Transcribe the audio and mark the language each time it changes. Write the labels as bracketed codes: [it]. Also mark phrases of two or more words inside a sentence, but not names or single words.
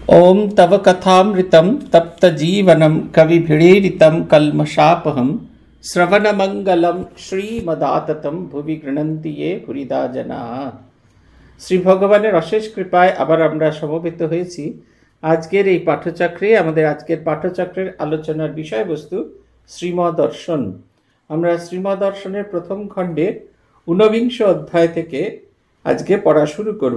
[sa] ओम तव कथामृतं तप्तजीवनं कविभिरीडितं कल्मषापहं श्रवणमंगलं श्रीमदाततं भुवि गृह्णन्ति ये भूरिदा जनाः। [bn] শ্রী ভগবানের অশেষ কৃপায় আবার আমরা সমবেত হয়েছি আজকের এই পাঠচক্রে। আমাদের আজকের পাঠচক্রের আলোচনার বিষয়বস্তু শ্রীমদ দর্শন। আমরা শ্রীমদ দর্শনের প্রথম খণ্ডে 49 অধ্যায় থেকে আজকে পড়া শুরু করব।